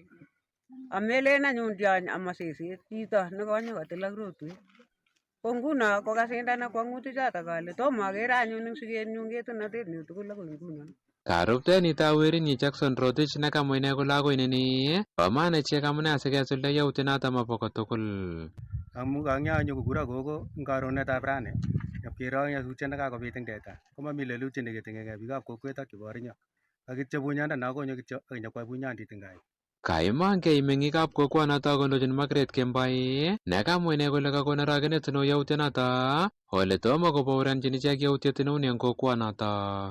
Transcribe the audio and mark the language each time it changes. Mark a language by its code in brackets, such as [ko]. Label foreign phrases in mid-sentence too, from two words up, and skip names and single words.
[kln] Amelen anyun tiony ama seset chito nekonyokotil ak rotwet. Ko nguno kokasindana kwong'utik chotok ale tomo akere anyun eng sikenyun ketunotet nyu tugul akoi nguno. Karuptenita werinyi Jackson Rotich nekamwa ine kole akoi nini bo maana ichek amune asikesulda yautyonoto mobo kotugul. Amu kanyo kokuro gogo eng karonetab rani kero nyasutiet nekakobit eng teta komami lelutiet neketing'enge biikab kokwet ak chebo orinyo akityo bunyanda konyo kityo akonyokwa bunyandit ngai. Kaimangei meng'ikab kokwonoto kondochin Margaret Kembai nekamwa ine kole kakon arogenet neo yautyonoto ole tomo kobaorianchin ichek yautiet neuni eng kokwonoto.